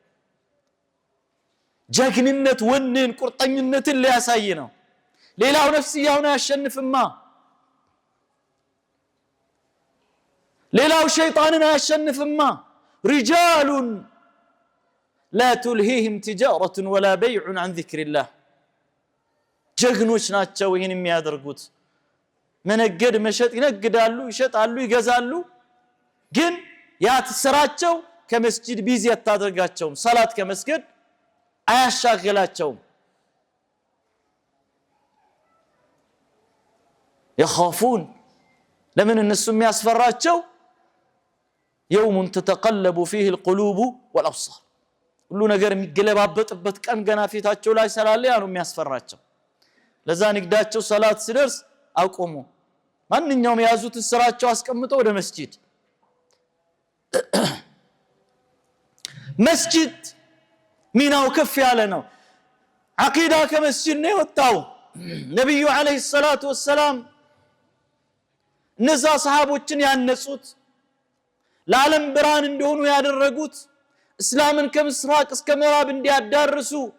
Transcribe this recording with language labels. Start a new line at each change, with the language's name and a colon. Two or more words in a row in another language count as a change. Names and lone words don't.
Amharic: ጀግንነት ወንን ቁርጠኝነትን ሊያሳይ ነው ሌላው ነፍስያውን ያሸንፍማ ሌላው ሸይጣንን ያሸንፍማ
Arabic: رجال لا تلهيهم تجارة ولا بيع عن ذكر الله
Amharic: ጀግኖች ናቸው ይሄን የሚያደርጉት መነገድ መሸጥ ይነግዳሉ ይሸጣሉ ይገዛሉ ግን ያ ተሰራቸው ከመስጂድ ቢዚ ያታደርጋቸው ሰላት ከመስገድ አያሻግላቸው يخافون ለምን እነሱ የሚያስፈራቸው
Arabic: يوم تتقلب فيه القلوب والابصار
Amharic: ሁሉ ነገር የሚገለባበጥበት ቀን ገና ፊታቸው ላይ ሰላለ ያ ነው የሚያስፈራቸው ለዛ ንግዳቸው ሰላት ሲደርስ አቆሙ ማንኛውም ያዙት ስራቸው አስቀምጠው ወደ መስጂድ መስጂድ ሚናው ከፍ ያለ ነው አቂዳ ከመስጂድ ነው የወጣው ነብዩ
Arabic: عليه الصلاة والسلام
Amharic: እነዛ ሰሃቦችን ያነጹት ለዓለም ብርሃን እንደሆኑ ያደረጉት እስላምን ከምስራቅ እስከ ምዕራብ እንዲያዳርሱ